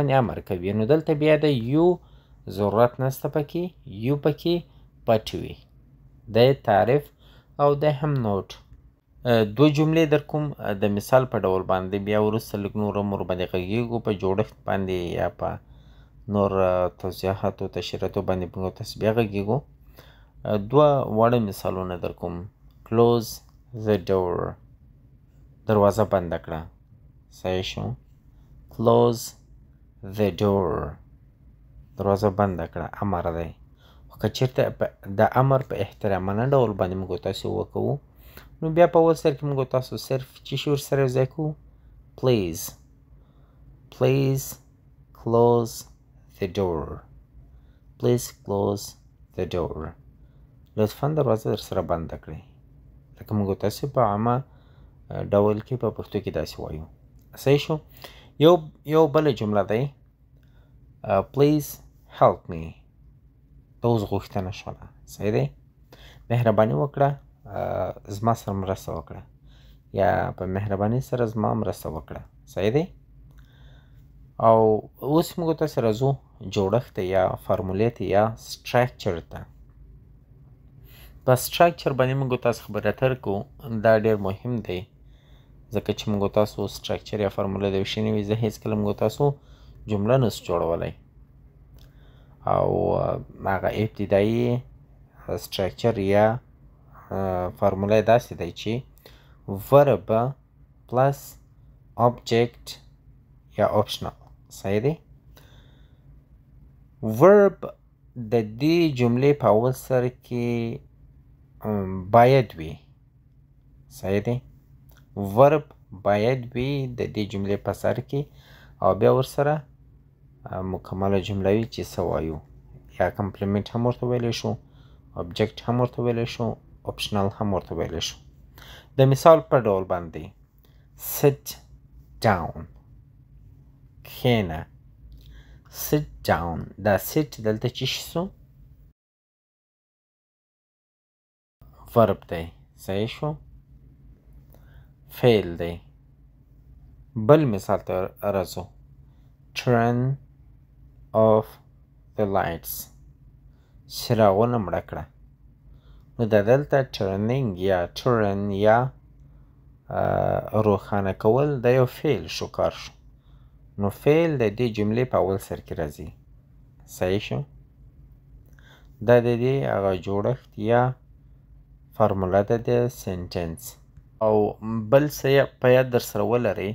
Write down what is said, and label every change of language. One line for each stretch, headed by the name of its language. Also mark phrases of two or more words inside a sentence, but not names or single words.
Pashto: باندې امر کوي نو دلته بیا د یو ضرورت نسته پکې یو پکې پټ وي د تعریف او د هم نوټ دو جملې در کوم د مثال په ډول باندې بیا وروسته لږ نور مور باندې غږیږو په جوړښت باندې یا په نور توضیحاتو تشریحاتو باندې موږ تاسو بیا غږیږو دوه واړه مثالونه در کوم
English: close the door
Pashto: دروازه بنده کړه صحیح شو
English: close the door
Pashto: دروازه بنده کړه امر دی خو که چېرته د امر په احترامانه ډول باندې موږ تاسو وکوو نو بیا په اول سر کې موږ تاسو صرف چې شي ورسره یو ځای کوو please
English: close the door please close the door
Pashto: لطفا دروازه در سره بنده کړئ لکه موږ تاسو په عامه ډول کې په پښتو کې داسې وایو صحیح شو یو بله جمله دی
English: please help me
Pashto: د اوس غوښتنه شوله صحیح دی مهرباني وکړه زما سره مرسته وکړه یا په مهرباني سره زما مرسته وکړه صحیح دی او اوس موږ تاسو جوړښت یا فارمولې ته یا سټرکچر ته په سټرکچر باندې موږ تاسو خبرې اترې کوو دا ډېر مهم دی ځکه چې موږ تاسو سټرکچر یا فارموله د یو شي نه وي زه هېڅکله موږ تاسو جمله نسو جوړولی او هغه ابتدایي سټرکچر یا فارموله یې داسې دی چې
English: verb plus object
Pashto: یا optional صحیح دی verb د دې جملې په اول سر کې باید وي صحیح دی verb باید وي د دې جملې په سر کې او بیا ورسره مکمله جمله وي چې څه وایو یا کمپلیمنټ هم ورته ویلی شو object هم ورته ویلی شو optional هم ورته ویلی شو د مثال په ډول باندې
English: sit down
Pashto: کښېنه
English: sit down
Pashto: دا sit دلته چې شي سو verb دی صحیح شو فعل دی بل مثال ته راځو
English: turn off the lights
Pashto: څراغونه مړه کړه نو دا دلته turning یا turn یا روښانه کول دا یو فعل شو کار شو نو فعل د دې جملې په اول سر کې راځي صحیح شو دا د دې هغه جوړښت یا فارموله ده د سنټنس او بل څه په یاد در سره ولرئ